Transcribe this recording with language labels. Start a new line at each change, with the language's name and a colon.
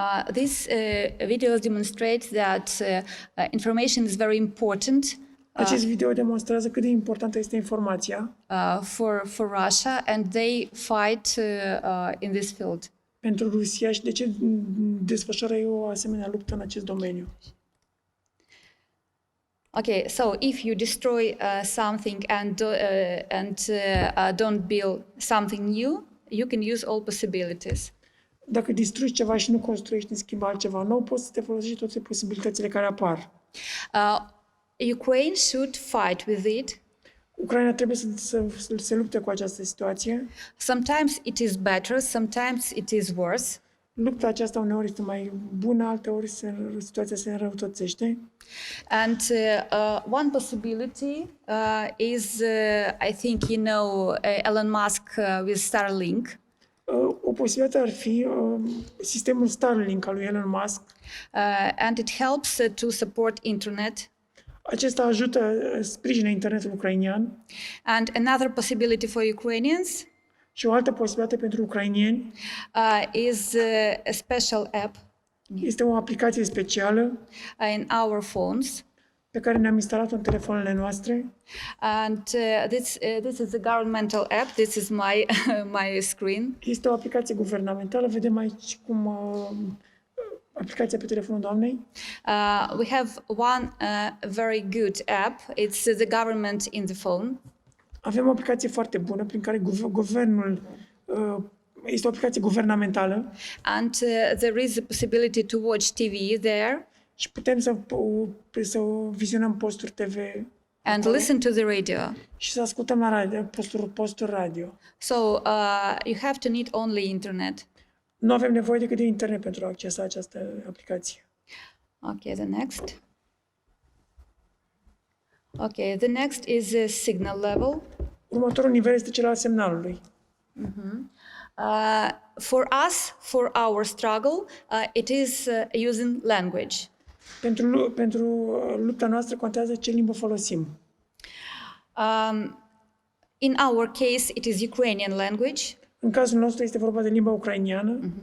English: These videos demonstrate that information is very important
Romanian: Acest video demonstrează cât de importantă este informația
English: for Russia, and they fight in this field.
Romanian: pentru Rusia și de ce desfășoară ei o asemenea luptă în acest domeniu.
English: Okay, so if you destroy something and don't build something new, you can use all possibilities.
Romanian: Dacă distrugi ceva și nu construiești în schimb altceva nou, poți să te folosești toate posibilitățile care apar.
English: Ukraine should fight with it.
Romanian: Ucraina trebuie să se lupte cu această situație.
English: Sometimes it is better, sometimes it is worse.
Romanian: Lupta aceasta uneori este mai bună, alteori situația se înrăutățește.
English: And one possibility is, I think you know, Elon Musk with Starlink.
Romanian: O posibilitate ar fi sistemul Starlink al lui Elon Musk.
English: And it helps to support internet.
Romanian: Acesta ajută, sprijină internetul ucrainian.
English: And another possibility for Ukrainians
Romanian: și o altă posibilitate pentru ucrainieni
English: is a special app.
Romanian: Este o aplicație specială
English: in our phones.
Romanian: Pe care ne-am instalat-o în telefoanele noastre.
English: And this is a governmental app. This is my my screen.
Romanian: Este o aplicație guvernamentală. Vedem aici cum aplicația pe telefonul doamnei.
English: We have one very good app. It's the government in the phone.
Romanian: Avem o aplicație foarte bună prin care guvernul este o aplicație guvernamentală.
English: And there is a possibility to watch TV there.
Romanian: Și putem să vizionăm posturi TV.
English: And listen to the radio.
Romanian: Și să ascultăm la radio, posturi radio.
English: So you have to need only internet.
Romanian: Nu avem nevoie decât de internet pentru a accesa această aplicație.
English: Okay, the next. Okay, the next is a signal level.
Romanian: Următorul nivel este cel al semnalului.
English: For us, for our struggle, it is using language.
Romanian: Pentru lupta noastră contează ce limbă folosim.
English: In our case, it is Ukrainian language.
Romanian: În cazul nostru este vorba de limba ucrainiană.